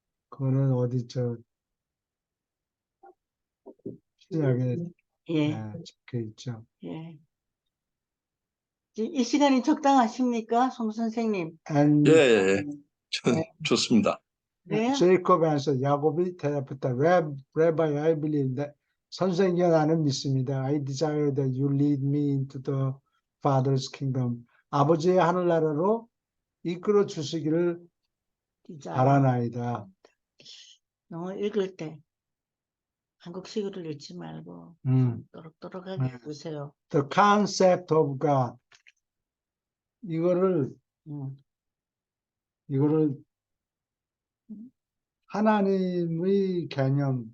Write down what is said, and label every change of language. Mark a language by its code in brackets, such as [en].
[ko] 그거는 신약에 예, 적혀 있죠. 예. 이 시간이 적당하십니까? 송 선생님. 예, [en] And [ko] 예, 예. 좋습니다. 그래요? [en] Jacob answered, [ko] 야곱이 대답했다. [en] Rabbi, I believe that [ko] 선생님, 나는 믿습니다. [en] I desire that you lead me into the Father's kingdom. [ko] 아버지의 하늘나라로 이끌어 주시기를 바라나이다. 영어 읽을 때 한국식으로 읽지 말고 음. 또록또록하게 보세요. [en] The concept of God. [ko] 이거를 하나님의 개념.